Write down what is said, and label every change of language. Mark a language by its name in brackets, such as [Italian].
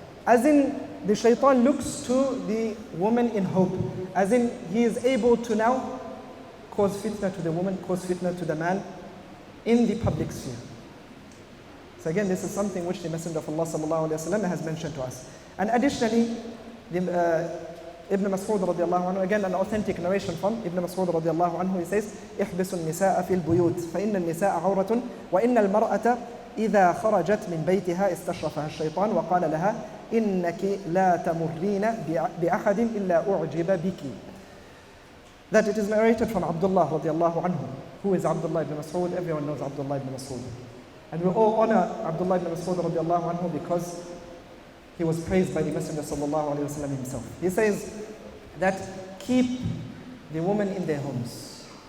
[English] As in, the shaitan looks to the woman in hope. As in, he is able to now cause fitna to the woman, cause fitna to the man in the public sphere. So again, this is something which the Messenger of Allah sallallahu alaihi wasallam has mentioned to us. And additionally, Ibn Mas'ud radiallahu anhu, again an authentic narration from Ibn Mas'ud radiallahu anhu, he says, [Arabic] احبسوا النساء في البيوت فإن النساء عورة وإن المرأة إذا خرجت من بيتها استشرفها الشيطان وقال لها إنك لا تمرين بأحد إلا أعجب بك. [English] That it is narrated from Abdullah radiallahu anhu. Who is Abdullah ibn Mas'ud? Everyone knows Abdullah ibn Mas'ud. And we all honor Abdullah ibn Mas'ud radiallahu anhu because he was praised by the Messenger sallallahu alaihi wasallam himself. He says that keep the women in their homes.